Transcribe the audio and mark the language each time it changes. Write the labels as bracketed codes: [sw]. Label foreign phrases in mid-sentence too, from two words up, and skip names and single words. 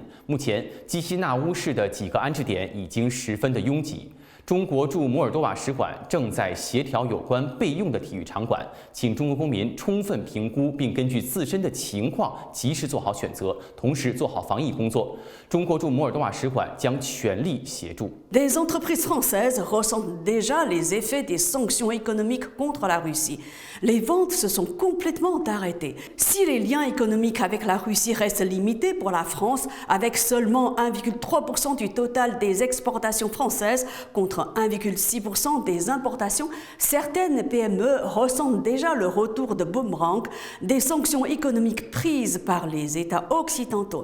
[zh] 目前基西纳乌市的几个安置点已经十分的拥挤。中国驻摩尔多瓦使馆正在协调有关备用的体育场馆，请中国公民充分评估并根据自身的情况及时做好选择，同时做好防疫工作。中国驻摩尔多瓦使馆将全力协助。 [fr] Les entreprises françaises ressentent déjà les effets des sanctions économiques contre la Russie. Les ventes se sont complètement arrêtées. Si les liens économiques avec la Russie restent limités pour la France, avec seulement 1,3% du total des exportations françaises contre 1,6% des importations, certaines PME ressentent déjà le retour de boomerang des sanctions économiques prises par les États occidentaux.